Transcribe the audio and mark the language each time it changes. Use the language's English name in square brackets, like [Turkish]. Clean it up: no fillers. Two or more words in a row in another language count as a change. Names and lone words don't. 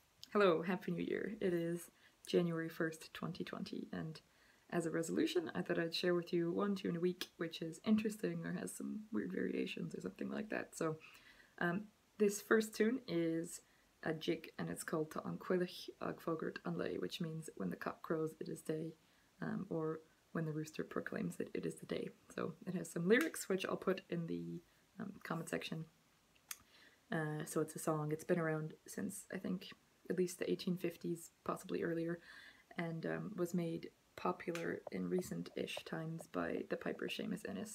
[English] Hello, Happy New Year. It is January 1st, 2020, and as a resolution, I thought I'd share with you one tune a week which is interesting or has some weird variations or something like that. So, this first tune is a jig and it's called Tá an Coileach ag Fógairt an leath, which means when the cock crows it is day, or when the rooster proclaims that it is the day. So it has some lyrics which I'll put in the comment section. So it's a song. It's been around since, I think, at least the 1850s, possibly earlier, and was made popular in recent-ish times by the piper Seamus Ennis.